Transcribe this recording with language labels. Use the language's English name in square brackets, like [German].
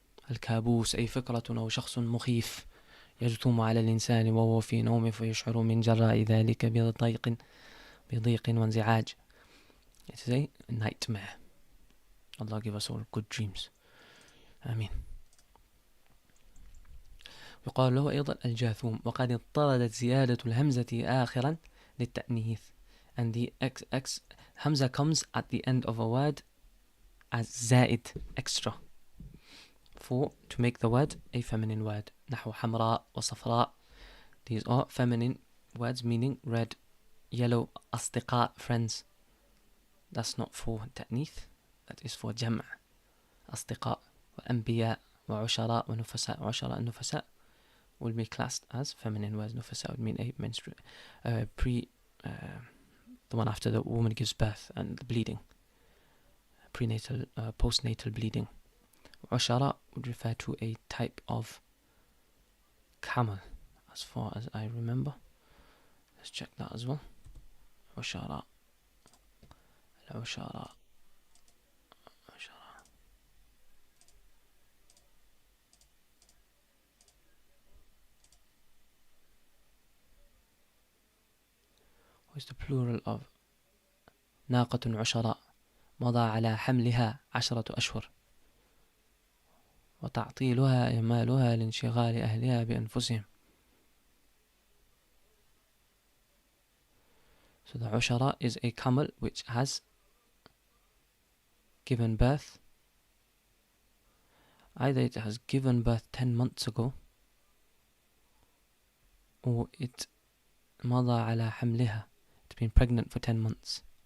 [Arabic] الكابوس أي فكرة أو شخص مخيف يجثم على الإنسان وهو في نومه فيشعر من جراء ذلك بضيق وانزعاج. [English] It is a nightmare. Allah give us all good dreams. آمين. [Arabic] يقال له أيضا الجاثوم. وقد اضطردت زيادة الهمزة آخرا للتأنيث. [English] And the x hamza comes at the end of a word as زائد, extra, to make the word a feminine word. [Arabic] نحو حمراء وصفراء. [English] These are feminine words meaning red, yellow. أصدقاء, friends. That's not for تأنيث. That is for جمع. [Arabic] أصدقاء وأنبياء وعشراء ونفساء. [English] عشراء and نفساء will be classed as feminine words. نفساء would mean a the one after the woman gives birth and the bleeding. postnatal bleeding. Ushara would refer to a type of camel, as far as I remember. Let's check that as well. Ushara. Ushara. What is the plural of [Arabic] ناقة عشراء مضى على حملها 10 أشهر وتعطيلها إهمالها لانشغال أهلها بأنفسهم. [English] So the ushara is a camel which has given birth. Either it has given birth 10 months ago, or it [Arabic] مضى على حملها, [English] it's been pregnant for 10 months.